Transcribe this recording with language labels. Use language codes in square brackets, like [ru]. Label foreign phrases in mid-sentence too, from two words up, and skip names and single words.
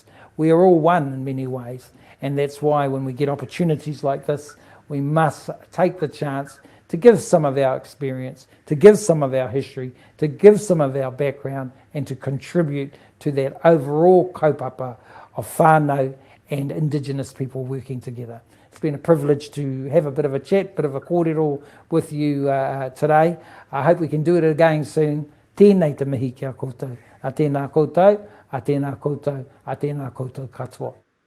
[en] We are all one in many ways, and that's why when we get opportunities like this, we must take the chance to give some of our experience, to give some of our history, to give some of our background, and to contribute to that overall kaupapa of whānau and Indigenous people working together. It's been a privilege to have a bit of a chat, bit of a kōrero with you today. I hope we can do it again soon. [mi] Tēnei te mihi kia koutou. A tēnā koutou, a tēnā koutou, a tēnā koutou katoa.